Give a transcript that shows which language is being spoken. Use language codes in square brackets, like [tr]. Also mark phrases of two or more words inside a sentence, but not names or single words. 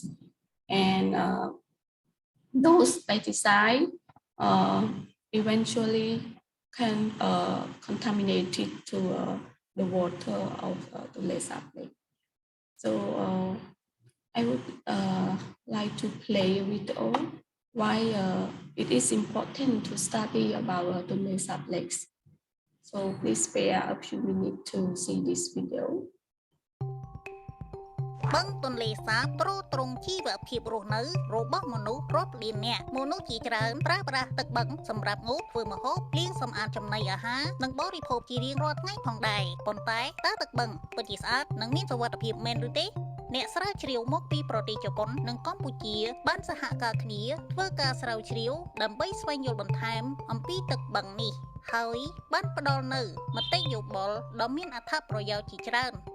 [en] And those pesticides eventually can contaminate it to the water of the Tonle Sap Lake. So I would like to play a video why it is important to study about Tonle Sap Lake. So please spare a few minutes to see this video. [km] បឹងទន្លេសាបទ្រទ្រង់ជីវភាពរស់នៅរបស់មនុស្សរាប់លាននាក់មនុស្សជាច្រើនប្រើប្រាស់ទឹកបឹងសម្រាប់ងូតធ្វើម្ហូបលាងសម្អាតចំណីអាហារនិងបរិភោគជារៀងរាល់ថ្ងៃផងដែរប៉ុន្តែតើទឹកបឹងពិតជាស្អាតនិងមានសុវត្ថិភាពមែនឬទេអ្នកស្រាវជ្រាវមកពីប្រទេសជប៉ុននិងកម្ពុជាបានសហការគ្នាធ្វើការស្រាវជ្រាវដើម្បីស្វែងយល់បន្ថែមអំពីទឹកបឹងនេះហើយបានផ្ដល់នូវមតិយោបល់ដ៏មានអត្ថប្រយោជន៍ជាច្រើន